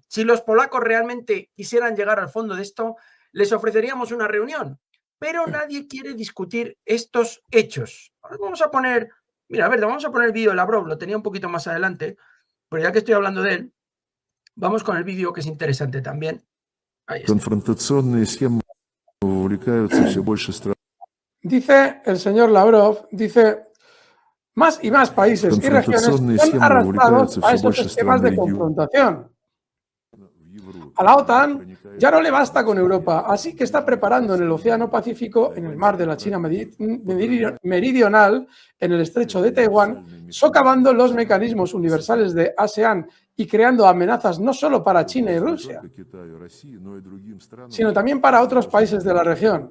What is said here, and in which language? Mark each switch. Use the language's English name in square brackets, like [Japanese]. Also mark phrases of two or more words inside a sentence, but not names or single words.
[Spanish] Si los polacos realmente quisieran llegar al fondo de esto, les ofreceríamos una reunión, pero nadie quiere discutir estos hechos. Ahora vamos a poner, mira, a ver, vamos a poner el vídeo de Lavrov, lo tenía un poquito más adelante, pero ya que estoy hablando de él, vamos con el vídeo que es interesante también. Ahí está. [Russian] Конфронтационные схемы увлекаются все больше стран. [Spanish] Dice el señor Lavrov, dice, más y más países y regiones son arrastrados a esos esquemas de confrontación. A la OTAN ya no le basta con Europa, así que está preparando en el Océano Pacífico, en el mar de la China Meridional, en el estrecho de Taiwán, socavando los mecanismos universales de ASEAN y creando amenazas no solo para China y Rusia, sino también para otros países de la región.